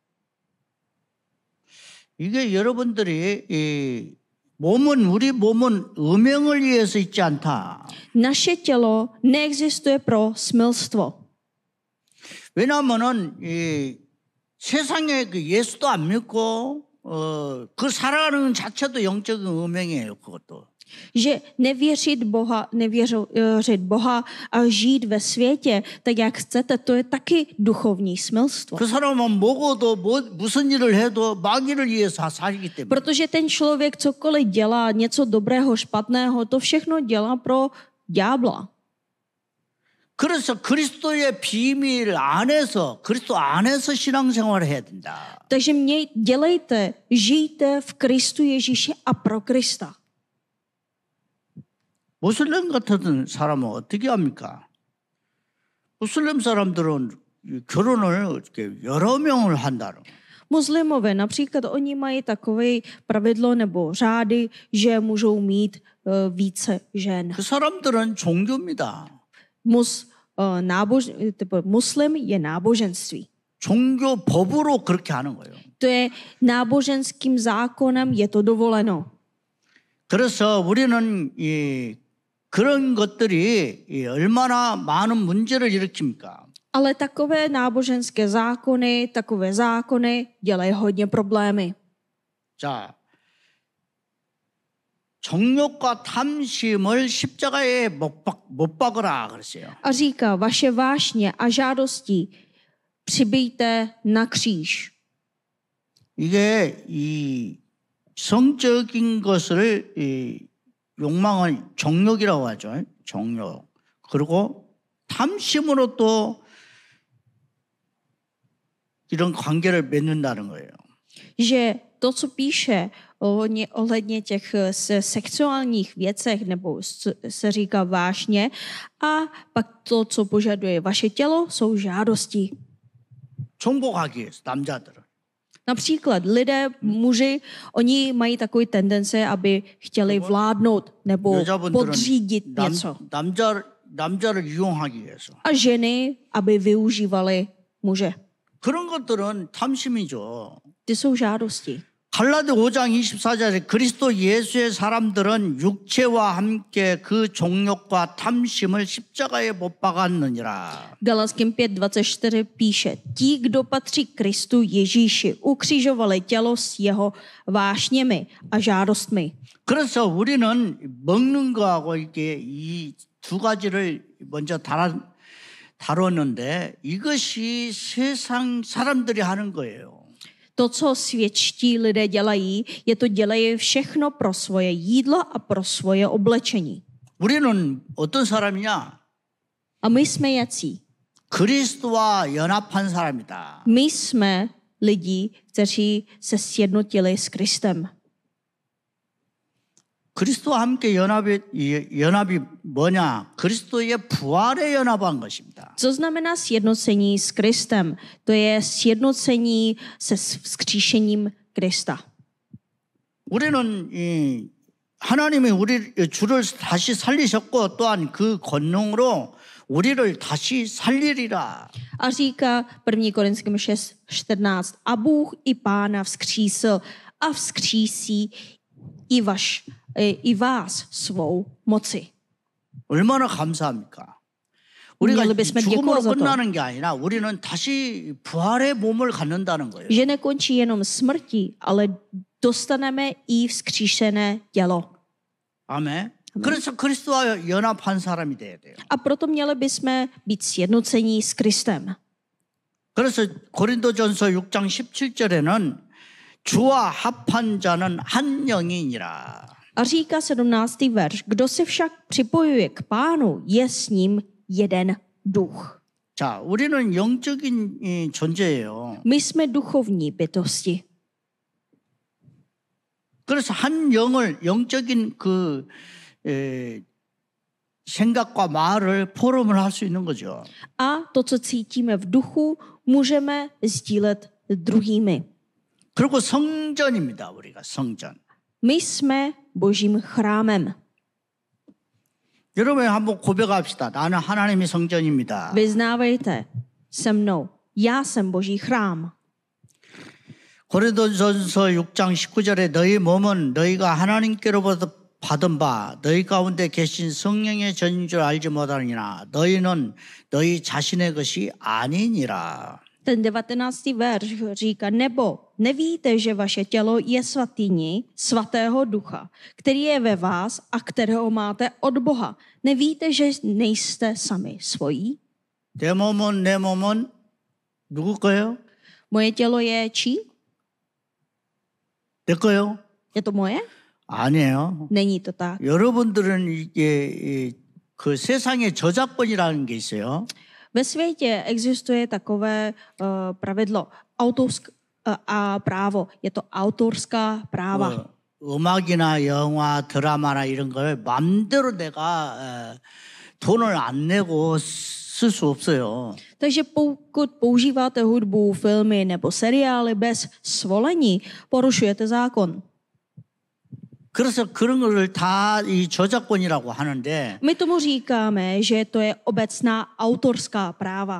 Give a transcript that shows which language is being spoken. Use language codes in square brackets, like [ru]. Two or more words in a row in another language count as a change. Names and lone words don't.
[ko] 이게 여러분들이 우리 몸은 음행을 위해서 있지 않다. [cs] Naše tělo neexistuje pro smilstvo. [ko] 왜냐하면은 세상에 예수도 안 믿고 그 살아가는 자체도 영적인 음행이에요. 그것도. [cs] Že nevěřit Boha a žít ve světě, tak jak chcete, to je taky duchovní smilstvo. [ko] 그 사람은 먹어도 무슨 일을 해도 마귀를 위해서 살기 때문에. [cs] Protože ten člověk cokoliv dělá, něco dobrého, špatného, to všechno dělá pro ďábla. [ko] 그래서 그리스도의 비밀 안에서 그리스도 안에서 신앙생활을 해야 된다. [cs] Takže žijte v Kristu Ježíši a pro Krista. [ko] 무슬림 같은 사람은 어떻게 합니까? 무슬림 사람들은 결혼을 이렇게 여러 명을 한다는. [cs] Muslimové například oni mají takové pravidlo nebo řády, že můžou mít více žen. [ko] 그 사람들은 종교입니다. [cs] Muslim je náboženství. [ko] 종교 법으로 그렇게 하는 거예요. [cs] To je náboženským zákonem, je to dovoleno. [ko] 그래서 우리는 그런 것들이 얼마나 많은 문제를 일으킵니까? [cs] Ale takové náboženské zákony dělají hodně problémy. [ko] 자, 정욕과 탐심을 십자가에 못 박으라 그랬어요. [cs] A říká, vaše vášně a žádosti přibijte na kříž. [ko] 이게 이 성적인 것을 욕망을 정욕이라고 하죠. 정욕. 그리고 탐심으로 또 이런 관계를 맺는다는 거예요. [cs] Že to, co píše ohledně těch sexuálních věcech, nebo se říká vášně, a pak to, co požaduje vaše tělo, jsou žádosti. [ko] 정복하기 위해서 남자들은. [cs] Například muži, oni mají takový tendence, aby chtěli vládnout nebo podřídit něco. [ko] 남자를 이용하기 위해서. [cs] A ženy, aby využívali muže. [ko] 그런 것들은 탐심이죠. [cs] Ty jsou žádosti. [ko] 갈라디 5장 24절에 그리스도 예수의 사람들은 육체와 함께 그 종욕과 탐심을 십자가에 못 박았느니라. [cs] Galackým 5:24 píše: Ti, kdo patří Kristu Ježíši, ukřižovali tělo s jeho vášněmi a žádostmi. [ko] 그래서 우리는 먹는 거하고 이게 이 두 가지를 먼저 다뤘는데 이것이 세상 사람들이 하는 거예요. [cs] To, co světští lidé dělají, dělají všechno pro svoje jídlo a pro svoje oblečení. [ko] 우리는 어떤 사람이냐? [cs] A my jsme jací? [ko] 그리스도와 연합한 사람이다. [cs] My jsme lidi, kteří se sjednotili s Kristem. [ko] 그리스도와 함께 연합이 뭐냐? 그리스도의 부활에 연합한 것입니다. [cs] Co znamená sjednocení s Kristem? To je sjednocení se vzkříšením Krista. [ko] 우리는 하나님이 주를 다시 살리셨고 또한 그 권능으로 우리를 다시 살리리라. [cs] A říká 1. Korinským 6:14. A Bůh i Pána vzkřísil a vzkřísí i vás svou moci. [ko] 얼마나 감사합니까? 우리가 [cs] Měli bychom děkovat [ko] 죽음으로 [cs] za to, [ko] 끝나는 게 아니라 우리는 다시 부활의 몸을 갖는다는 거예요. [cs] že nekončí jenom smrtí, ale dostaneme i vzkříšené tělo. [ko] 아멘. 그래서 그리스도와 연합한 사람이 돼야 돼요. [cs] A proto měli bychom být sjednocení s Kristem. [ko] 그래서 고린도전서 6장 17절에는 주와 합한 자는 한 영이니라. [cs] A říká 17. verš, kdo se však připojuje k Pánu, je s ním jeden duch. [ko] 자, 우리는 영적인 이 존재예요. [cs] My jsme duchovní bytosti. [ko] 그래서 한 영을 영적인 그 생각과 말을 포럼을 할 수 있는 거죠. [cs] A to, co cítíme v duchu, můžeme sdílet s druhými. [ko] 그리고 성전입니다. 우리가 성전. [cs] My jsme Božím chrámem. [ko] 여러분 한번 고백합시다. 나는 하나님의 성전입니다. [cs] Vyznávejte se mnou. Já jsem Boží chrám. [ko] 고린도전서 6장 19절에 너희 몸은 너희가 하나님께로부터 받은 바 너희 가운데 계신 성령의 전인 줄 알지 못하느니라. 너희는 너희 자신의 것이 아니니라. [cs] Ten 19. verš říká, nebo nevíte, že vaše tělo je svatyní svatého ducha, který je ve vás a kterého máte od Boha. Nevíte, že nejste sami svojí? [ko] 내 몸은 누구 거예요? [cs] Moje tělo je čí? [ko] 내 거예요? [cs] Je to moje? [ko] 아니에요. [cs] Není to tak. [ko] 여러분들은 이게 그 세상의 저작권이라는 게 있어요. [cs] Ve světě existuje takové pravidlo a právo. Je to autorská práva. [ko] 음악이나 영화, 드라마나 이런 걸 마음대로 내가 돈을 안 내고 쓸 수 없어요. [cs] Takže pokud používáte hudbu, filmy nebo seriály bez svolení, porušujete zákon. [ko] 그래서 그런 거를 다 이 저작권이라고 하는데 [cs] My tomu říkáme, že to je obecná autorská práva.